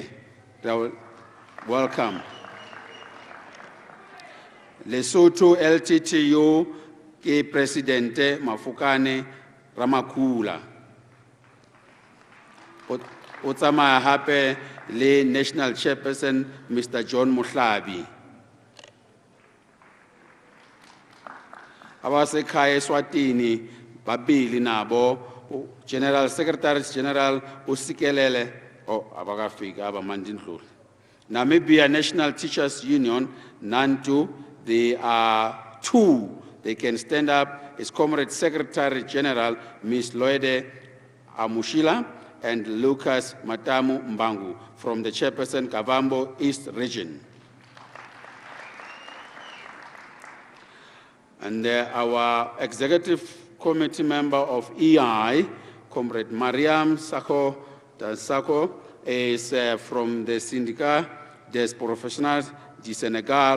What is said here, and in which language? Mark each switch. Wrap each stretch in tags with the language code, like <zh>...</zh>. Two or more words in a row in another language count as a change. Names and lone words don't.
<en>Welcome.</en> <st>Lesotho LTTU ke Presidente Mafokane Ramakula. O tsamaya hape le</st> <en>National Chairperson Mr.</en> <st>John Mohlabi.</st> <ss>Abasekhaya eSwatini babili nabo</ss> <en>General Secretary General</en> <ss>uSikelele abakafika abamandindlula.</ss> <en>Namibia National Teachers Union NANTU, they are 2. They can stand up. It's Comrade Secretary General Ms. Loide Amushila and Lucas Matamu Mbangu from the Chairperson Kavambo East Region. And our Executive Committee member of EI, Comrade Mariam Sako Sako, is from the Syndicat des Professionnels du Senegal.</en>